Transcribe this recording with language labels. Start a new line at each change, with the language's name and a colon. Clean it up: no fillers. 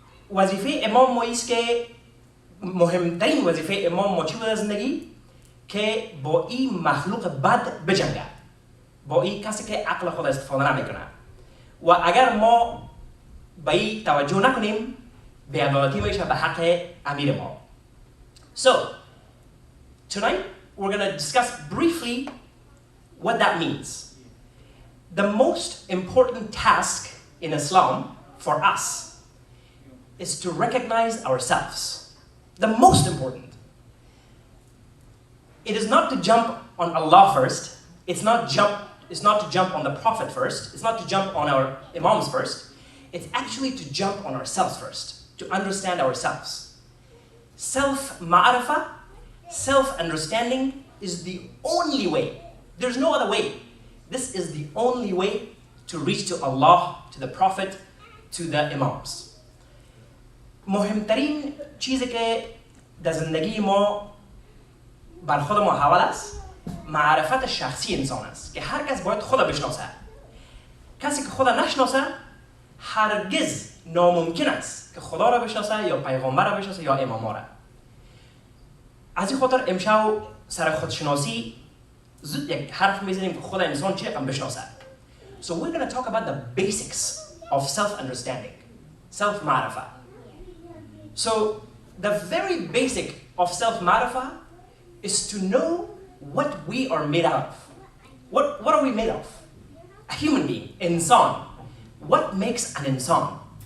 Persian: وظیفه امام ما است که مهمترین وظیفه امام ما چی بوده زندگی؟ که با این مخلوق بد بجنگه. با این کسی که عقل خود استفاده نمیکنه. و اگر ما به این توجه نکنیم بی‌عدالتی میشه به حق امیر ما.
English: So, tonight we're going to discuss briefly what that means. The most important task in Islam for us is to recognize ourselves. The most important. It is not to jump on Allah first. It's not to jump on the Prophet first. It's not to jump on our Imams first. It's actually to jump on ourselves first, to understand ourselves. Self-ma'arifah, self-understanding is the only way. There's no other way. This is the only way to reach to Allah, to the Prophet, to the Imams.
Persian: مهمترین چیزی که در زندگی ما بر خود ما حوال است معرفت شخصی انسان است که هر کس باید خود بشناسه. کسی که خود نشناسه هرگز ناممکن است که خدا را بشناسه یا پیغمبر را بشناسه یا امام را. از این خاطر امشب سر خودشناسی زود یک حرف میزنیم که خود انسان چه رقم بشناسه.
English: So we're going to talk about the basics of self-understanding, self-ma'rifah. So the very basic of self-ma'rifah is to know what we are made out of. What are we made of? A human being, insan. What makes an insan?